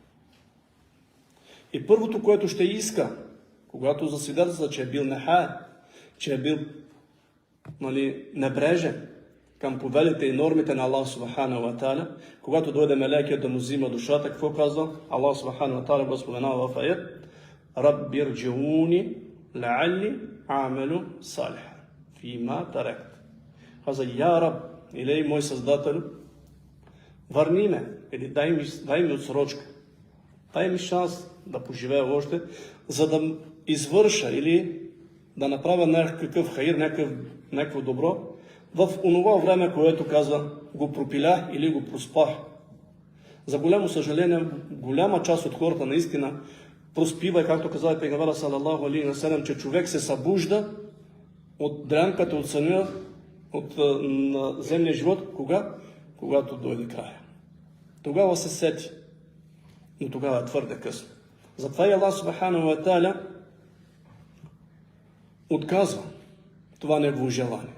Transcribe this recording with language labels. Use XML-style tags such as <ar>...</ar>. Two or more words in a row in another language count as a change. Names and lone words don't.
<bg>И първото, което ще иска, когато засвидетелства, че е бил нехай, че е бил небрежен към повелите и нормите на</bg> <ar>الله سبحانه وتعالى,</ar> <bg>когато дойде меляйкето да му взима душата, какво казва?</bg> <ar>الله سبحانه وتعالى</ar> <bg>го споменава в аят:</bg> <ar>رب ارجعون لعلي أعمل صالحا فيما تركت.</ar> <bg>Каза: Я Раб, или мой Създател, върни ме, или дай ми отсрочка, дай ми шанс да поживея още, за да извърша или да направя някакъв хаир, някакво добро в онова време, което казва, го пропилях или го проспах. За голямо съжаление, голяма част от хората наистина проспива, както каза Пейгамбера</bg> <ar>صلى الله عليه وسلم,</ar> <bg>че човек се събужда от дрянката, от съня, от земния живот, когато дойде края. Тогава се сети, но тогава е твърде късно. Затова и</bg> <ar>الله سبحانه وتعالى</ar> <bg>отказва това негово желание.</bg>